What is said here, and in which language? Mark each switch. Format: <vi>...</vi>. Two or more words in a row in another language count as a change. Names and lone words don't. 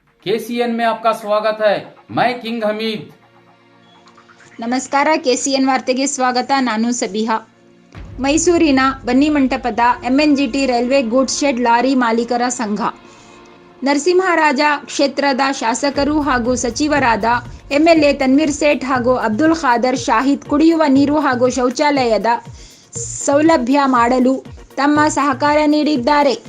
<hi>केसीएन में आपका स्वागत है। मैं किंग हमीद।</hi> <kn>ನಮಸ್ಕಾರ, ಕೆಸಿಎನ್ ವಾರ್ತೆಗೆ ಸ್ವಾಗತ. ನಾನು ಸಬಿಹಾ. ಮೈಸೂರಿನ ಬನ್ನಿಮಂಟಪದ ಎಂಎನ್ಜಿಟಿ</kn> <en>railway goods shed lorry</en> <kn>ಮಾಲೀಕರ ಸಂಘ, ನರಸಿಂಹರಾಜ ಕ್ಷೇತ್ರದ ಶಾಸಕರು ಹಾಗೂ ಸಚಿವರಾದ ಎಂಎಲ್ಎ ತನ್ವೀರ್ ಸೇಠ್ ಹಾಗೂ ಅಬ್ದುಲ್ ಖಾದರ್ ಶಾಹಿದ್ ಕುಡಿಯುವ ನೀರು ಹಾಗೂ ಶೌಚಾಲಯದ ಸೌಲಭ್ಯ ಮಾಡಲು ತಮ್ಮ ಸಹಕಾರ ನೀಡಿದ್ದಾರೆ.</kn>